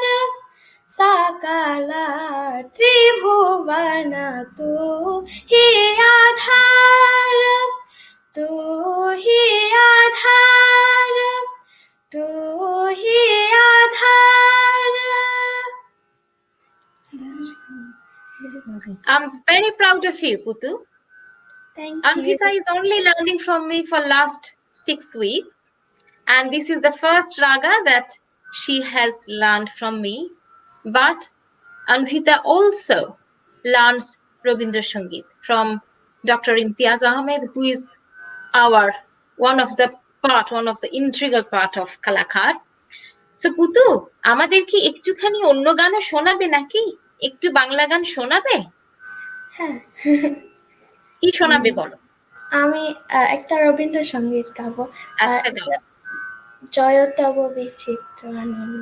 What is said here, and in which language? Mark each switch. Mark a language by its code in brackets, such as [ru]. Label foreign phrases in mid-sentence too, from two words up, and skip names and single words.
[hi] सकल त्रिभुवन तू ही आधार. तू ही आधार. तू ही आधार. [en] I'm very proud of you, Putu. Thank you. Anvita is only learning from me for last 6 weeks, and this is the first raga that she has learned from me. But Anvita also learns Rabindra Sangeet from Dr. Imtiaz Ahmed, who is one of the integral part of Kalakar. [bn] So Putu, আমাদের কি একটুখানি অন্য গানও শোনাবে নাকি? একটু বাংলা গান শোনাবে? হ্যাঁ। কি শোনাবে বলো? আমি একটা রবীন্দ্রসঙ্গীত গাবো। আচ্ছা গাও। জয় তব বিচিত্র আনন্দ।